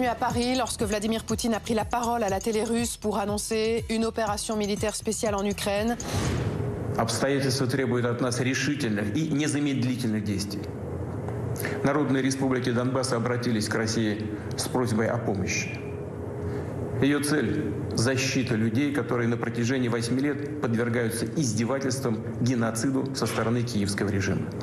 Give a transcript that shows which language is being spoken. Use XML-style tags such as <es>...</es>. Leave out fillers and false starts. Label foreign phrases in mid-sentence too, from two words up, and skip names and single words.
<fr>à Paris lorsque Vladimir Poutine a pris la parole à la télé russe pour annoncer une opération militaire spéciale en Ukraine.</fr> <ru>Обстоятельства требуют от нас решительных и незамедлительных действий. Народные республики Донбасса обратились к России с просьбой о помощи. Ее цель – защита людей, которые на протяжении 8 лет подвергаются издевательствам, геноциду со стороны киевского режима.</ru>